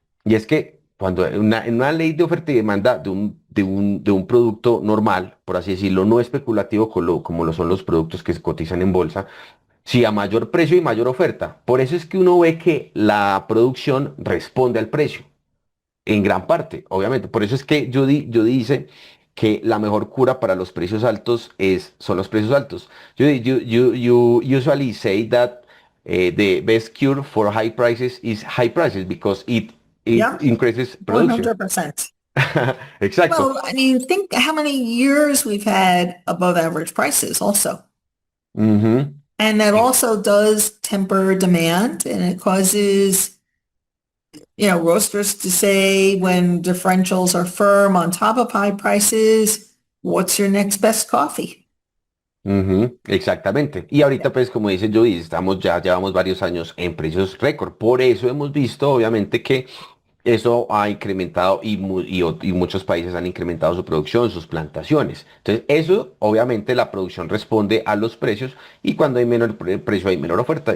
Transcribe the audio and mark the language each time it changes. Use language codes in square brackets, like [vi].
[es] Y es que cuando en una ley de oferta y demanda de un producto normal, por así decirlo, no especulativo como lo son los productos que se cotizan en bolsa, si a mayor precio y mayor oferta. Por eso es que uno ve que la producción responde al precio en gran parte, obviamente. Por eso es que yo dice que la mejor cura para los precios altos son los precios altos. [en] You usually say that the best cure for high prices is high prices because it Yeah, increases production. 100%. [es] Exacto. [en] Well, I mean, think how many years we've had above average prices also. Ujú. And that also does temper demand and it causes, roasters to say when differentials are firm on top of high prices, what's your next best coffee? [es] Ujú, exactamente. Y ahorita, pues, como dice Joey, llevamos varios años en precios récord. Por eso hemos visto, obviamente, que eso ha incrementado y muchos países han incrementado su producción, sus plantaciones. Entonces, eso, obviamente, la producción responde a los precios y cuando hay menor precio hay menor oferta.